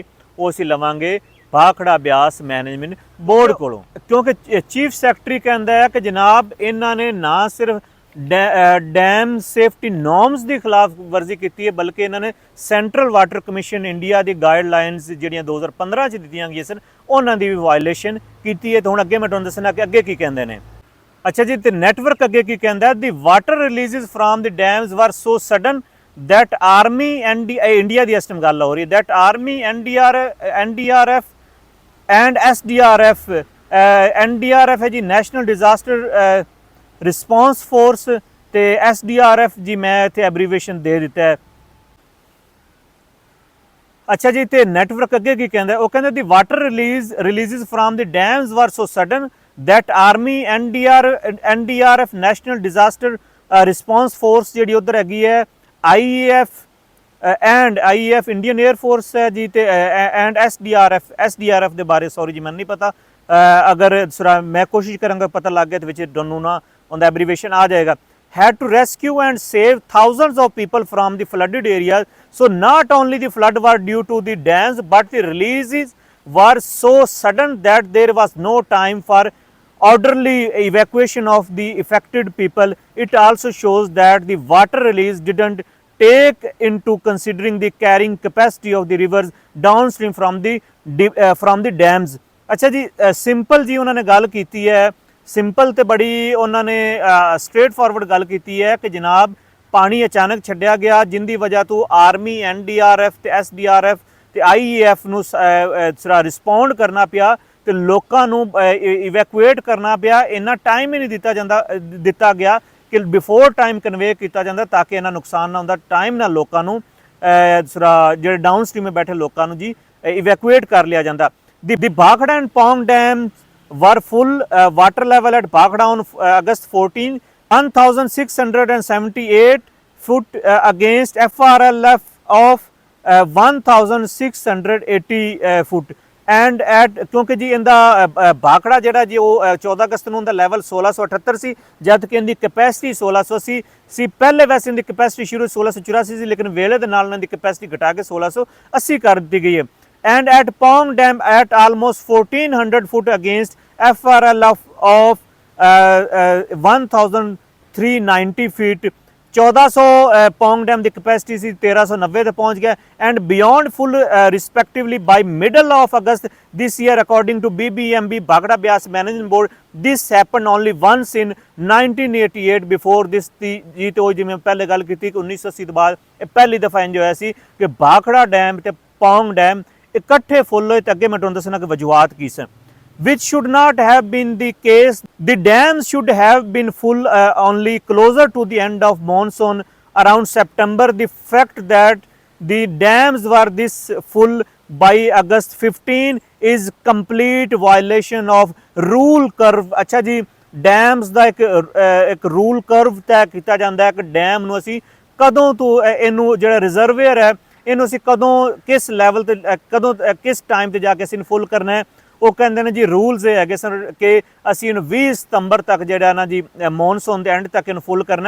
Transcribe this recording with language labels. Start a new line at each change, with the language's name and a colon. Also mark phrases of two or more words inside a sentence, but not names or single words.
Punjabi: ਉਹ ਅਸੀਂ ਲਵਾਂਗੇ ਭਾਖੜਾ ਬਿਆਸ ਮੈਨੇਜਮੈਂਟ ਬੋਰਡ ਕੋਲੋਂ, ਕਿਉਂਕਿ
English: chief secretary
Punjabi: ਕਹਿੰਦਾ ਹੈ ਕਿ ਜਨਾਬ ਇਹਨਾਂ ਨੇ ਨਾ ਸਿਰਫ
English: dam safety norms
Punjabi: ਦੀ ਖਿਲਾਫ ਵਰਜ਼ੀ ਕੀਤੀ ਹੈ, ਬਲਕਿ ਇਹਨਾਂ ਨੇ ਸੈਂਟਰਲ ਵਾਟਰ ਕਮਿਸ਼ਨ ਇੰਡੀਆ ਦੀ ਗਾਈਡਲਾਈਨਸ ਜਿਹੜੀਆਂ 2015 'ਚ ਦਿੱਤੀਆਂ ਗਈਆਂ ਸਨ ਉਹਨਾਂ ਦੀ ਵੀ ਵਾਇਲੇਸ਼ਨ ਕੀਤੀ ਹੈ। ਤੇ ਹੁਣ ਅੱਗੇ ਮੈਂ ਤੁਹਾਨੂੰ ਦੱਸਣਾ ਕਿ ਅੱਗੇ ਕੀ ਕਹਿੰਦੇ ਨੇ। ਅੱਛਾ ਜੀ, ਤੇ ਨੈਟਵਰਕ ਅੱਗੇ ਕੀ ਕਹਿੰਦਾ,
English: the water releases from the dams were so sudden that army and India
Punjabi: ਦੀ ਇਸ ਟਾਈਮ ਗੱਲ ਹੋ ਰਹੀ ਹੈ,
English: that army NDRF and SDRF
Punjabi: NDRF ਹੈ ਜੀ ਨੈਸ਼ਨਲ ਡਿਜ਼ਾਸਟਰ ਰਿਸਪੌਂਸ ਫੋਰਸ ਤੇ SDRF ਜੀ ਮੈਂ ਇੱਥੇ ਐਬਰੀਵੇਸ਼ਨ ਦੇ ਦਿੱਤਾ ਹੈ। ਅੱਛਾ ਜੀ, ਤੇ ਨੈਟਵਰਕ ਅੱਗੇ ਕੀ ਕਹਿੰਦਾ, ਉਹ ਕਹਿੰਦਾ
English: the water releases from the dams were so sudden that army NDRF
Punjabi: ਨੈਸ਼ਨਲ ਡਿਜ਼ਾਸਟਰ ਰਿਸਪੌਂਸ ਫੋਰਸ ਜਿਹੜੀ ਉਧਰ ਹੈਗੀ ਹੈ, IEF ਇੰਡੀਅਨ 에ਅਰ ਫੋਰਸ ਹੈ ਜੀ, ਤੇ ਐਂਡ SDRF ਦੇ ਬਾਰੇ ਸੌਰੀ ਜੀ ਮੈਨੂੰ ਨਹੀਂ ਪਤਾ, ਅਗਰ ਮੈਂ ਕੋਸ਼ਿਸ਼ ਕਰਾਂਗਾ ਪਤਾ ਲੱਗ ਗਿਆ ਤੇ ਵਿੱਚ ਤੁਹਾਨੂੰ ਨਾ ਉਹਦਾ ਐਬਰੀਵੇਸ਼ਨ ਆ ਜਾਏਗਾ।
English: had to rescue and save thousands of people from the flooded areas. So not only the flood were due to the dams, but the releases were so sudden that there was no time for orderly evacuation of the affected people. It also shows that the water release didn't take into considering the carrying capacity of the rivers downstream from the dams.
Punjabi: ਅੱਛਾ ਜੀ, ਸਿੰਪਲ ਜੀ ਉਨ੍ਹਾਂ ਨੇ ਗੱਲ ਕੀ ਹੈ, ਸਿੰਪਲ ਤੋਂ ਬੜੀ ਉਨ੍ਹਾਂ ਨੇ
English: straight forward
Punjabi: ਗੱਲ ਕੀ ਹੈ ਕਿ ਜਨਾਬ ਪਾਣੀ ਅਚਾਨਕ ਛੱਡਿਆ ਗਿਆ ਜਿਹਦੀ ਵਜ੍ਹਾ ਤੋਂ ਆਰਮੀ NDRF ਤੇ SDRF ਤੇ IEF ਨੂੰ ਰਿਸਪੌਂਡ ਕਰਨਾ ਪਿਆ ਤੇ ਲੋਕਾਂ ਨੂੰ ਇਵੈਕੂਏਟ ਕਰਨਾ ਪਿਆ। ਇੰਨਾ ਟਾਈਮ ਹੀ ਨਹੀਂ ਦਿੱਤਾ ਗਿਆ ਕਿ
English: before time
Punjabi: ਕਨਵੇ ਕੀਤਾ ਜਾਂਦਾ ਤਾਂ ਕਿ ਇਹਨਾਂ ਨੁਕਸਾਨ ਨਾ ਹੁੰਦਾ। ਟਾਈਮ ਨਾਲ ਲੋਕਾਂ ਨੂੰ ਜਿਹੜੇ
English: down stream
Punjabi: ਬੈਠੇ ਲੋਕਾਂ ਨੂੰ ਜੀ ਇਵੈਕੂਏਟ ਕਰ ਲਿਆ ਜਾਂਦਾ।
English: the Bhakra and Pong Dam were full. Water level at Bhakra on August 14 1678 foot against FRLF of 1680 foot and at
Punjabi: ਕਿਉਂਕਿ ਜੀ ਇਹਦਾ ਭਾਖੜਾ ਜਿਹੜਾ ਜੀ ਉਹ 14 ਅਗਸਤ ਨੂੰ ਦਾ ਲੈਵਲ 1678 ਸੀ, ਜਦ ਕਿ ਇਹਦੀ ਕੈਪੈਸਿਟੀ 1680 ਸੀ। ਪਹਿਲੇ ਵੈਸੇ ਇਹਦੀ ਕੈਪੈਸਿਟੀ ਸ਼ੁਰੂ 1684 ਸੀ, ਲੇਕਿਨ ਵੇਲੇ ਦੇ ਨਾਲ ਇਹਨਾਂ ਦੀ ਕੈਪੈਸਿਟੀ ਘਟਾ ਕੇ 1680 ਕਰ ਦਿੱਤੀ ਗਈ ਹੈ।
English: And at Pong Dam at almost 1400 foot against FRLF of 1390 feet. 1400 Pong Dam
Punjabi: ਦੀ capacity ਸੀ 1390 ਤੇ ਪਹੁੰਚ ਗਿਆ
English: and beyond full respectively by middle of August this year according to BBMB Bhakra Beas Management Board. This happened only once in 1988 before this
Punjabi: ਜੀ ਤੇ ਉਹ ਜਿਵੇਂ ਪਹਿਲੇ ਗੱਲ ਕੀਤੀ ਕਿ 1980 ਤੋਂ ਬਾਅਦ ਇਹ ਪਹਿਲੀ ਦਫਾ ਇੰਜ ਹੋਇਆ ਸੀ ਕਿ ਭਾਖੜਾ ਡੈਮ ਤੇ ਪੌਂਗ ਡੈਮ ਇਕੱਠੇ ਫੁੱਲ ਹੋਏ। ਤੇ ਅੱਗੇ ਮੈਂ ਤੁਹਾਨੂੰ ਦੱਸਣਾ ਕਿ ਵਜੂਹਾਤ ਕੀ ਸਨ।
English: which should not have been the case. The dams should have been full only closer to the end of monsoon around September. The fact that the dams were this full by August 15 is complete violation of rule curve.
Punjabi: ਅੱਛਾ ਜੀ, ਡੈਮਸ ਦਾ ਇੱਕ
English: rule curve
Punjabi: ਤੈਅ ਕੀਤਾ ਜਾਂਦਾ ਹੈ ਕਿ ਡੈਮ ਨੂੰ ਅਸੀਂ ਕਦੋਂ ਤੋਂ ਇਹਨੂੰ ਜਿਹੜਾ ਰਿਜ਼ਰਵੇਅਰ ਹੈ ਇਹਨੂੰ ਅਸੀਂ ਕਦੋਂ ਕਿਸ ਲੈਵਲ ਤੇ ਕਦੋਂ ਕਿਸ ਟਾਈਮ ਤੇ ਜਾ ਕੇ ਅਸੀਂ ਫੁੱਲ ਕਰਨਾ ਹੈ। ਉਹ ਕਹਿੰਦੇ ਨੇ ਜੀ ਰੂਲਸ ਇਹ ਹੈਗੇ ਸਨ ਕਿ ਅਸੀਂ ਇਹਨੂੰ 20 ਸਤੰਬਰ ਤੱਕ ਜਿਹੜਾ ਨਾ ਜੀ ਮੌਨਸੂਨ ਦੇ ਐਂਡ ਤੱਕ ਇਹਨੂੰ ਫੁੱਲ ਕਰਨਾ।